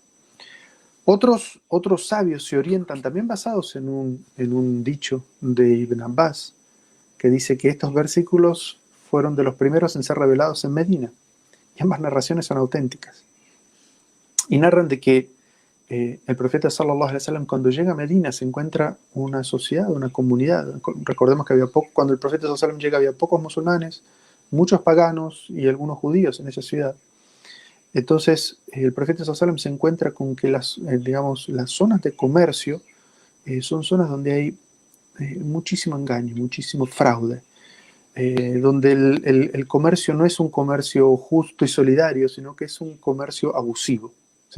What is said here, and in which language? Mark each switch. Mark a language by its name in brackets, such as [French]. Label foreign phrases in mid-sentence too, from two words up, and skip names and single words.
[Spanish] Otros sabios se orientan, también basados en un dicho de Ibn Abbas, que dice que estos versículos fueron de los primeros en ser revelados en Medina, y ambas narraciones son auténticas. Y narran de que el profeta [Arabic] صلى الله عليه وسلم, [Spanish] cuando llega a Medina, se encuentra una sociedad, una comunidad. Recordemos que cuando el profeta [Arabic] صلى الله عليه وسلم [Spanish] llega, había pocos musulmanes, muchos paganos y algunos judíos en esa ciudad. Entonces el profeta [Arabic] صلى الله عليه وسلم [Spanish] se encuentra con que las zonas de comercio son zonas donde hay muchísimo engaño, muchísimo fraude, donde el comercio no es un comercio justo y solidario, sino que es un comercio abusivo. ¿Sí?